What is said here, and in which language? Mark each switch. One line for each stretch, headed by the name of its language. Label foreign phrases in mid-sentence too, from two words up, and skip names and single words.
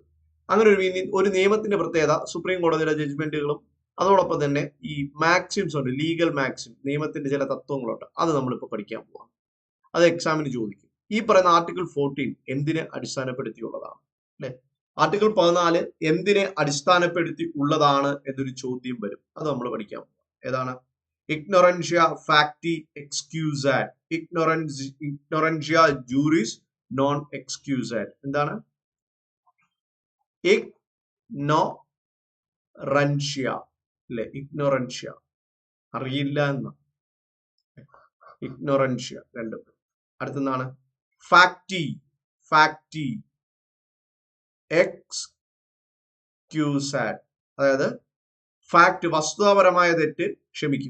Malayalam: അങ്ങനെ ഒരു നിയമത്തിന്റെ പ്രത്യേകത, സുപ്രീം കോടതിയുടെ ജഡ്ജ്മെന്റുകളും അതോടൊപ്പം തന്നെ ഈ മാക്സിംസ് ഉണ്ട്,
English: legal maxim,
Malayalam: നിയമത്തിന്റെ ചില തത്വങ്ങളുണ്ട്. അത് നമ്മളിപ്പോ പഠിക്കാൻ പോവാം. അത് എക്സാമിന് ചോദിക്കും. ഈ പറയുന്ന ആർട്ടിക്കിൾ 14 എന്തിനെ അടിസ്ഥാനപ്പെടുത്തിയുള്ളതാണ്, അല്ലെ? ആർട്ടിക്കിൾ 14 എന്തിനെ അടിസ്ഥാനപ്പെടുത്തി ഉള്ളതാണ് എന്നൊരു ചോദ്യം വരും. അത് നമ്മൾ പഠിക്കാൻ പോവാം. ഏതാണ്?
Latin: ignorantia facti excusat. ignorantia juris non excusat.
Malayalam: എന്താണ്? ഇഗ്നോറൻഷ്യ, അല്ലെ? ഇഗ്നോറൻഷ്യ അറിയില്ല എന്ന്, ഇഗ്നോറൻഷ്യ രണ്ടും. അടുത്തെന്താണ്?
Latin: facti, facti excusat,
Malayalam: അതായത് ഫാക്ട് വസ്തുതാപരമായ തെറ്റ് ക്ഷമിക്കും.